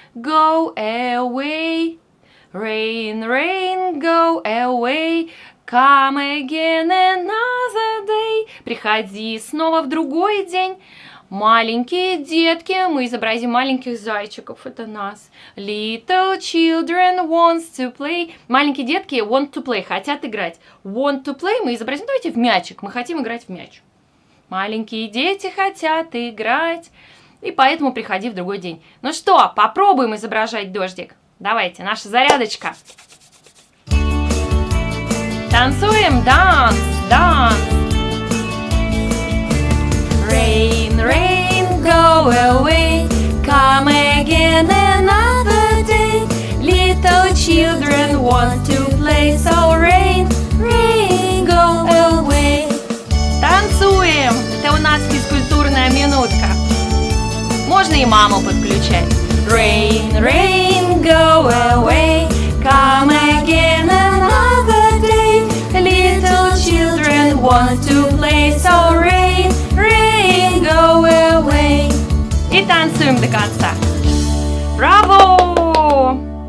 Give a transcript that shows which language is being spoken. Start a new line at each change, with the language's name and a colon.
English: Go away. Rain, rain, go away. Come again another day.
Russian: Приходи снова в другой день. Маленькие детки, мы изобразим маленьких зайчиков, это нас.
English: Little children wants to play.
Russian: Маленькие детки
English: want to play,
Russian: хотят играть. Want to play мы изобразим, давайте в мячик, мы хотим играть в мяч. Маленькие дети хотят играть, и поэтому приходи в другой день. Ну что, попробуем изображать дождик. Давайте, наша зарядочка. Танцуем, данс, данс.
English: Rain, rain, go away, come again another day. Little children want to play, so rain, rain, go away.
Russian: Танцуем! Это у нас физкультурная минутка. Можно и маму подключать.
English: Rain, rain, go away, come again another day. Little children want to play, so rain, rain, go away.
Russian: И танцуем до конца. Браво!